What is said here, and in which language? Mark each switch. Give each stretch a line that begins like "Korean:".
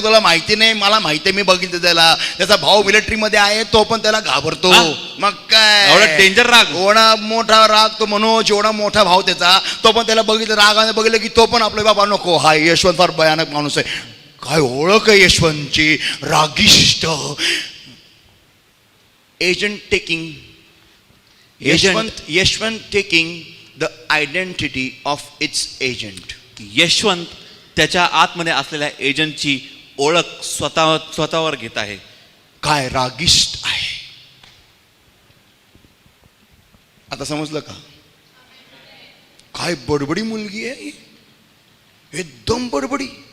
Marathi: तुला माहिती नाही, मला माहिती आहे, मी बघितलं त्याला. त्याचा भाऊ मिलिटरी मध्ये आहे, तो पण त्याला घाबरतो. मग काय एवढा डेंजर राग. एवढा मोठा राग तो मनोज, एवढा मोठा भाऊ त्याचा, तो पण त्याला बघितलं, रागाने बघितलं की तो पण आपले बाबा नको, हा यशवंत फार भयानक माणूस आहे. काय ओळख आहे यशवंतची, रागिष्ट.
English: Agent taking, Yashwant taking the identity of its agent.
Marathi: Yashwant त्याच्या आतमध्ये असलेल्या एजंटची ओळख स्वतःवर घेत आहे. काय रागिष्ट आहे. आता समजलं का? काय बडबडी मुलगी आहे, एकदम बडबडी.